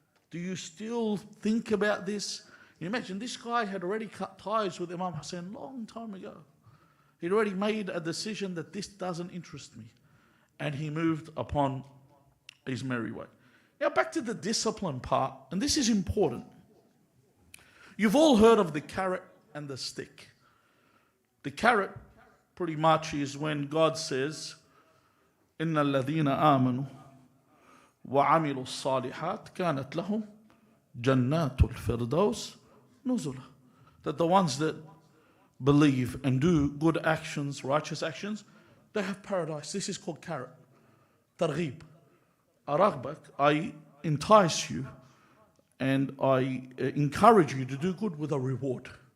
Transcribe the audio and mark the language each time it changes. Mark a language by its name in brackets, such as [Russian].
[English] Do you still think about this? You imagine, this guy had already cut ties with Imam Hussein a long time ago. He'd already made a decision that this doesn't interest me. And he moved upon his merry way. Now back to the discipline part, and this is important. You've all heard of the carrot and the stick. The carrot pretty much is when God says, [Arabic] إِنَّ الَّذِينَ آمَنُوا وَعَمِلُوا الصَّالِحَاتِ كَانَتْ لَهُمْ جَنَّاتُ الْفِرْدَوْسِ نُزُلًا. [English] That the ones that believe and do good actions, righteous actions, they have paradise. This is called carrot. Targhib. Araghbak, I entice you and I encourage you to do good with a reward.